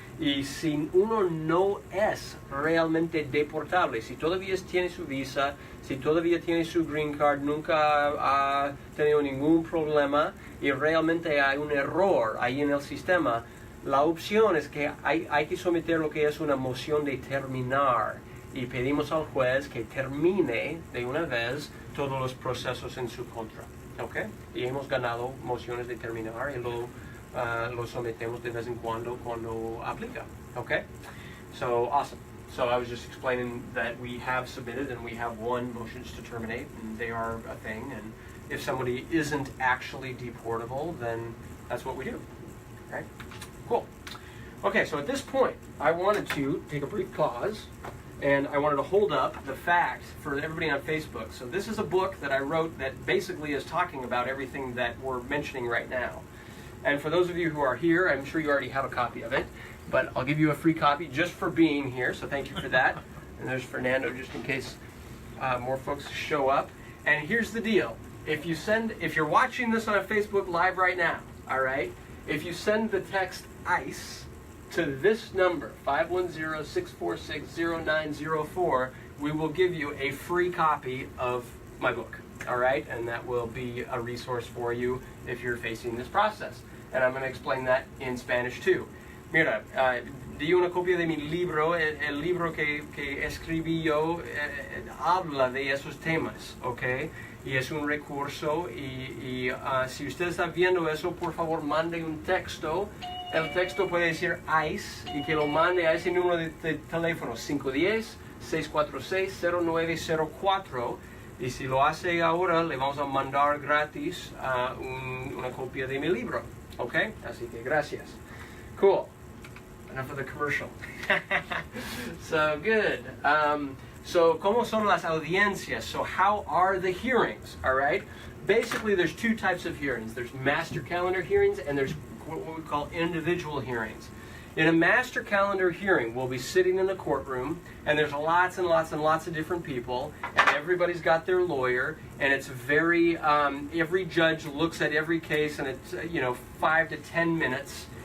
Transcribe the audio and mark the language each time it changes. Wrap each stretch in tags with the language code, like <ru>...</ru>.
<es>Y si uno no es realmente deportable, si todavía tiene su visa, si todavía tiene su green card, nunca ha tenido ningún problema y realmente hay un error ahí en el sistema, la opción es que hay que someter lo que es una moción de terminar y pedimos al juez que termine de una vez todos los procesos en su contra, ¿ok? Y hemos ganado mociones de terminar y lo sometemos de vez en cuando aplica, okay?</es> <en>So, awesome. So I was just explaining that we have submitted and we have won motions to terminate, and they are a thing, and if somebody isn't actually deportable, then that's what we do, okay? Cool. Okay, so at this point, I wanted to take a brief pause, and I wanted to hold up the fact for everybody on Facebook. So this is a book that I wrote that basically is talking about everything that we're mentioning right now. And for those of you who are here, I'm sure you already have a copy of it, but I'll give you a free copy just for being here, so thank you for that. And there's Fernando, just in case more folks show up. And here's the deal. If you're watching this on a Facebook Live right now, all right, if you send the text ICE to this number, 510-646-0904, we will give you a free copy of my book, all right? And that will be a resource for you if you're facing this process. And I'm going to explain that in Spanish too.</en> <es>Mira, di una copia de mi libro, el libro que escribí yo habla de esos temas, ¿ok? Y es un recurso, y si usted está viendo eso, por favor mande un texto. El texto puede decir ICE y que lo mande a ese número de teléfono 510-646-0904. Y si lo hace ahora, le vamos a mandar gratis una copia de mi libro.</es> <en>¿Ok?</en> <es>Así que gracias.</es> <en>Cool. Enough of the commercial. So, good.</en> <es>So, ¿cómo son las audiencias?</es> <en>So, how are the hearings? All right? Basically, there's two types of hearings. There's master calendar hearings, and there's what we call individual hearings. In a master calendar hearing, we'll be sitting in the courtroom, and there's lots and lots and lots of different people, and everybody's got their lawyer, and it's very, every judge looks at every case, and it's, 5 to 10 minutes.</en>